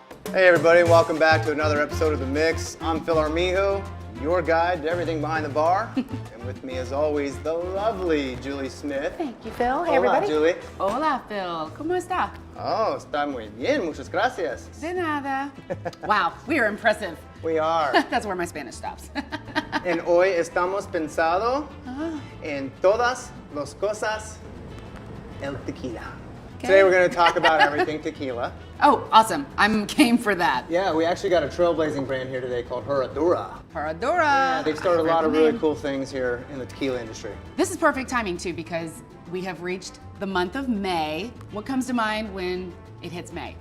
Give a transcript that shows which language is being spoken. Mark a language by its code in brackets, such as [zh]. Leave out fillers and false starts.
[en] Hey everybody, welcome back to another episode of The Mix. I'm Phil Armijo, your guide to everything behind the bar. And with me as always, the lovely Julie Smith. Thank you, Phil. Hey everybody. Julie. [es] Hola, Phil. ¿Cómo está? Oh, está muy bien, muchas gracias. De nada. [en] Wow, we are impressive. We are. That's where my Spanish stops. And [es] hoy estamos pensando en todas las cosas el tequila. [en] Okay. Today we're going to talk about everything tequila. Oh, awesome. I'm game for that. Yeah, we actually got a trailblazing brand here today called Herradura. Herradura. Yeah, they've started a lot of really cool things here in the tequila industry. This is perfect timing too because we have reached the month of May. What comes to mind when it hits May?